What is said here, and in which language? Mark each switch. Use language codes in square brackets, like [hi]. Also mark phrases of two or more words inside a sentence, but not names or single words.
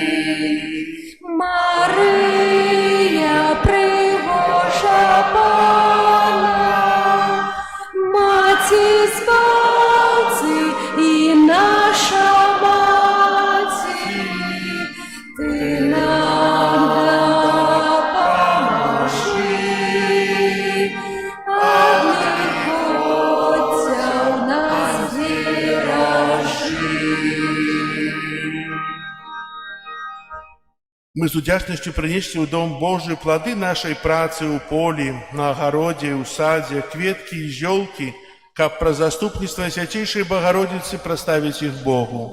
[uk] Мария, пригожа Пана, Маті Збавці і наша Маті, Ти нам допоможи, а лихоця нас бережи. [be] Мы з удзячнасцю прынеслі ў дом Божий плады нашай працы ў полі, на агародзе, ў садзе, кветкі і зёлкі, каб праз заступніцтва Свяцейшай Багародзіцы праставіць іх Богу.